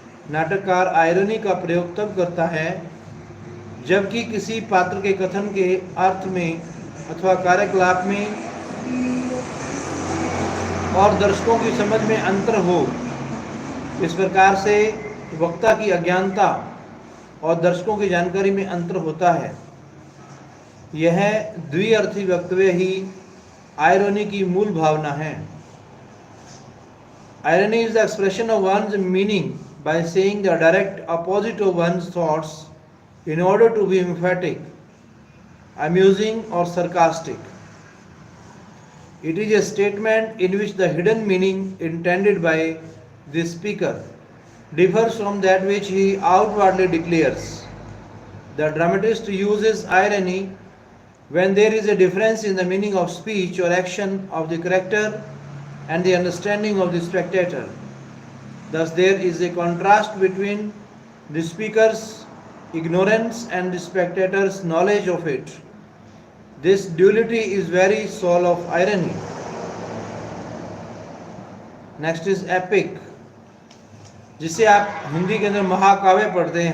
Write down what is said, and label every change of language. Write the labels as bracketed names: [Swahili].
[Hindi] नाटककार आयरनी का प्रयोग तब करता है जबकि किसी पात्र के कथन के अर्थ में अथवा कार्यकलाप में और दर्शकों की समझ में अंतर हो। इस प्रकार से वक्ता की अज्ञानता और दर्शकों की जानकारी में अंतर होता है। यह द्विअर्थी वक्तव्य ही आयरनी की मूल भावना है। [English] Irony is the expression of one's meaning by saying the direct opposite of one's thoughts in order to be emphatic, amusing or sarcastic. It is a statement in which the hidden meaning intended by the speaker differs from that which he outwardly declares. The dramatist uses irony when there is a difference in the meaning of speech or action of the character and the understanding of the spectator. Thus there is a contrast between the speaker's ignorance and the spectator's knowledge of it. This duality is very soul of irony. Next is epic, [Hindi] जिसे आप हिंदी के अंदर महाकाव्य पढ़ते हैं।